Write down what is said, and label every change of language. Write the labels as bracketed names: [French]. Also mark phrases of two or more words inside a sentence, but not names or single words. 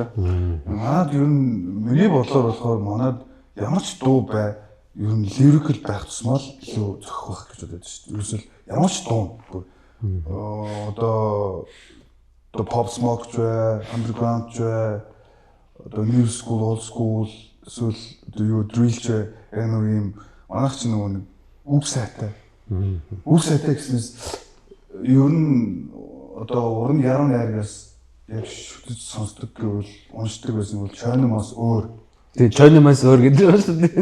[Mongolian] Манад ер нь миний бодлоор болохоор манад ямар ч дуу бай ер нь лирикл байх тусмаа л илүү зохих байх гэж бодож шүү дээ. Ерөөсөл ямар ч дуу одоо pop smoke ч бай, underground ч бай, одоо [English] new school, old school [Mongolian] эсвэл одоо drill ч бай, нэг юм манайх ч нэг үг сайтай. Үг сайтай гэснээр ер нь одоо уран яруу найргаас яг шүтэж сонсдог гэвэл уншдаг байсан бол Chonimos өөр. Тэгээ Chonimos өөр гэдэг байна шүү дээ.